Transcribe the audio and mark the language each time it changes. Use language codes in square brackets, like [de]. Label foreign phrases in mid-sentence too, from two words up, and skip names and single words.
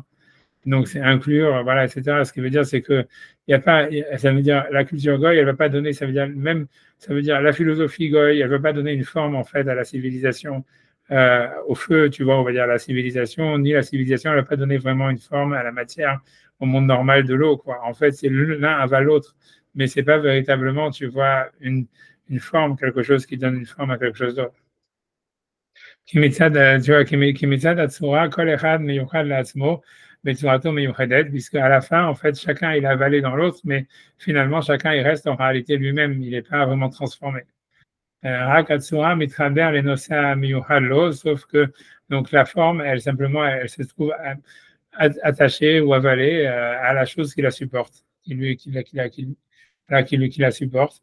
[fr] Donc c'est inclure, voilà, etc. Ce qui veut dire, c'est que il y a pas, ça veut dire la culture goy, elle va pas donner, ça veut dire la philosophie goy, elle va pas donner une forme en fait à la civilisation, au feu, tu vois, on va dire la civilisation, ni la civilisation, elle va pas donner vraiment une forme à la matière, au monde normal de l'eau, quoi. En fait, c'est l'un avale l'autre, mais c'est pas véritablement, tu vois, une forme, quelque chose qui donne une forme à quelque chose d'autre. Tu vois, [he] כל אחד מיוחד לעצמו, בצורתו מיוחדת, [fr] puisque à la fin, en fait, chacun il a avalé dans l'autre, mais finalement, chacun il reste en réalité lui-même, il n'est pas vraiment transformé. [he] רק הצורה מתרבר לנושא מיוחד לו, [fr] sauf que donc la forme, elle simplement, elle se trouve attaché ou avalé à la chose qui la supporte, qui la supporte.